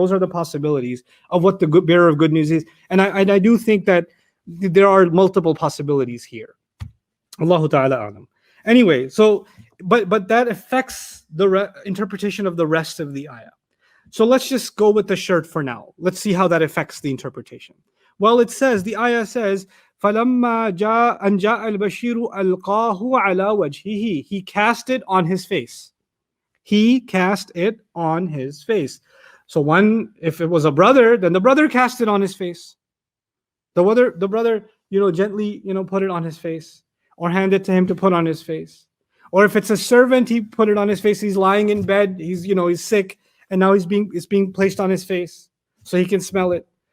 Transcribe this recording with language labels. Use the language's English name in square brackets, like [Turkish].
[English] Those are the possibilities of what the bearer of good news is. And I do think that there are multiple possibilities here. Allahu ta'ala alam. Anyway, so but that affects the interpretation of the rest of the ayah. So let's just go with the shirt for now. Let's see how that affects the interpretation. Well, it says, the ayah says, [Arabic] فَلَمَّا جَاءَ أَنْ جَاءَ الْبَشِيرُ أَلْقَاهُ عَلَى وَجْهِهِ. [English] He cast it on his face. He cast it on his face. So if it was a brother, then the brother cast it on his face. The brother, gently, put it on his face, or hand it to him to put on his face. Or if it's a servant, he put it on his face. He's lying in bed. He's sick, and now it's being placed on his face so he can smell it.